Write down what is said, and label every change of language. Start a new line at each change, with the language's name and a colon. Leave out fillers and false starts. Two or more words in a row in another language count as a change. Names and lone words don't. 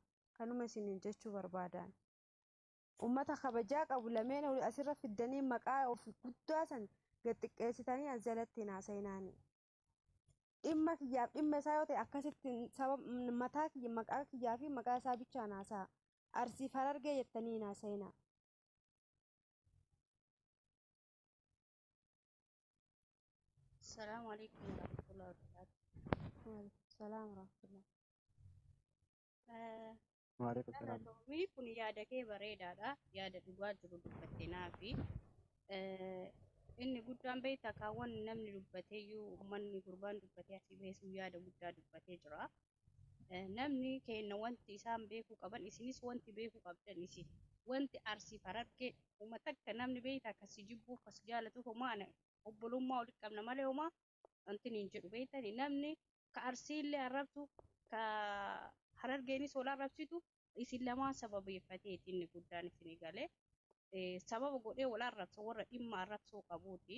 Oromo: Kanuma isiniin jechuu barbaadan. Uummata kabajaa qabu lameen asirra fiddanii maqaa ofii guddaa san gad xiqqeessitanii as jalatti hin haasa'inaani. Dhimma kiyyaaf dhimma isaa yoo ta'e akkasitti mataa kiyya maqaa kiyyaa fi maqaa isaa bichaan haasa'a. Arsiif harargee jettanii hin haasa'inaa.
Arabic: السلام عليكم ورحمة الله وبركاته. وعليكم السلام ورحمة الله. وعليكم السلام.
Oromo: Namoonni kun yaada kee bareedaadha. Yaada dhugaa jiru dubbatteenaa fi inni guddaan beektaa kaawwan namni dubbateeyyuu uummanni gurbaan dubbatee asii beesuu yaada guddaa dubbatee jira. Namni keenya wanti isaan beekuu qaban isinis wanti beekuu qabdan isin wanti arsiif harargee uummata akka namni beektaa akkasii jibbuuf as jaalatuuf homaa obbolummaa walitti qabna malee homaa wanti niin jedhu beektani namni ka arsiillee arrabsu ka harargeenis wal arrabsitu isin lamaan sababeeffateeti inni guddaan isin galee sababa godhee wal arrabsa warra dhimma arrabsuu qabuuti.